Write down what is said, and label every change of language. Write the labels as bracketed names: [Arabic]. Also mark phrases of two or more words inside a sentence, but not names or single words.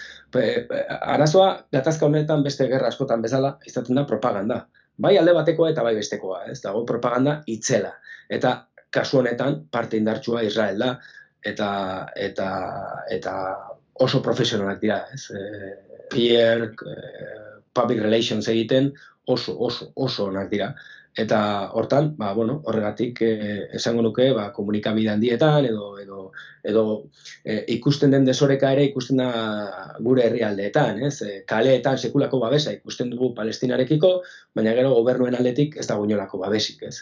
[Basque] Arazoa, gatazka honetan beste gerra askotan bezala, izaten da propaganda. Bai alde batekoa eta bai bestekoa, ez? Dago propaganda itzela. Eta kasu honetan parte indartsua Israel da, eta oso profesionalak dira, ez? PR, [English] public relations [Basque] egiten oso onak dira. Eta hortan, horregatik esango nuke komunikabide handietan edo ikusten den desoreka ere ikusten da gure herrialdeetan, ez? Kaleetan sekulako babesa ikusten dugu Palestinarekiko, baina gero gobernuen aldetik ez dago inolako babesik, ez?